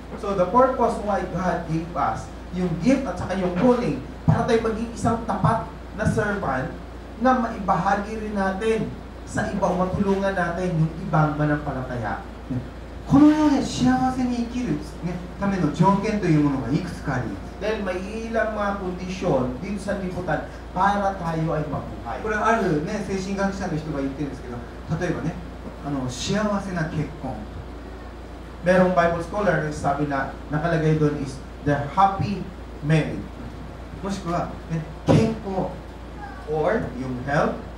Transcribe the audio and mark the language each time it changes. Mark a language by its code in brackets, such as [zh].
[en] So the purpose why God gave us [tl] yung gift at saka yung calling para tayo maging isang tapat na servant na maibahagi rin natin sa ibang matulungan natin yung ibang manampalataya. [ja] この世で幸せに生きる、ための条件というものがいくつかあります。 [tl] Dahil may ilang mga kondisyon dito sa liputan para tayo ay mabuhay. [ja] これある、精神学者の人が言ってるんですけど、例えばね、幸せな結婚。 [tl] Merong Bible scholar na sabi na nakalagay doon is [en] the happy marriage. [ja] もしくは、健康 [en] Or yung health.